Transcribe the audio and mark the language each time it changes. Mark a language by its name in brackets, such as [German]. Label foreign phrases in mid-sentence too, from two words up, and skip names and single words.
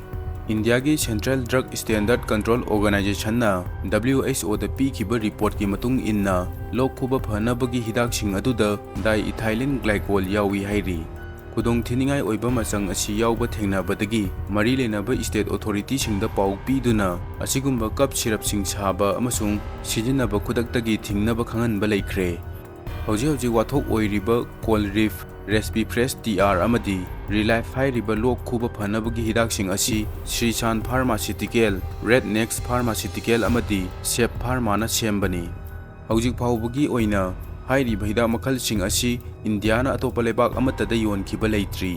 [Manipuri] India gi Central Drug Standard Control Organization na WHO da pikhiba report ki matung inna lok khuba phanabagi hidak sing aduda [English] diethylene glycol [Manipuri] yawi hairi. Kudong thiningai oiba masang asi yauba thengnabadagi mari lenaba [English] state authority [Manipuri] singda pau piduna asigumba [English] cup syrup [Manipuri] sing saba amasung sijinaba khudaktagi thingnaba khanganba laikhre. Hauji wathok oiriba cold reef recipe fresh TR amadi relife hairiba lok khuba phanabagi hidak sing asi Srishan Pharmaceutical, Red Next Pharmaceutical amadi Sep Pharma na sembani. Hauji phawbagi oina hairiba hidak makhal sing asi India na atopa lebak amatada yonkhiba leitri.